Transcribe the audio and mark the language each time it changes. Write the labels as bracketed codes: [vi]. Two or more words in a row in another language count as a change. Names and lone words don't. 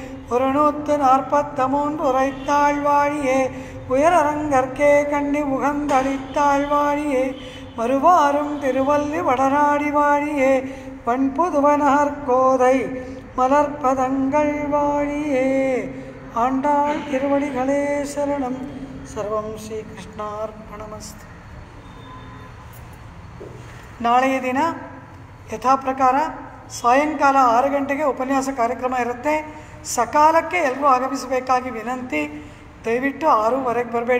[ta] 143 உரைத்தாள் வாழியே உயரரங்கற்கே கண்ணி உகந்தளித்தாள் வாழியே மறுவாரும் திருவல்லி வடநாடி வாழியே பண்புதுவனகர் கோதை மலர்பதங்கள் வாழியே. ஆண்டாள் திருவடிகளே சரணம். [sa] ಸರ್ವಂ ಶ್ರೀಕೃಷ್ಣಾರ್ಪಣಮಸ್ತು. [kn] ನಾಳೆಯ ದಿನ ಯಥಾ ಪ್ರಕಾರ ಸಾಯಂಕಾಲ 6 ಗಂಟೆಗೆ ಉಪನ್ಯಾಸ ಕಾರ್ಯಕ್ರಮ ಇರುತ್ತೆ. ಸಕಾಲಕ್ಕೆ ಎಲ್ಲರೂ ಆಗಮಿಸಬೇಕಾಗಿ ವಿನಂತಿ. ದಯವಿಟ್ಟು 6:15 ಬರಬೇಡಿ.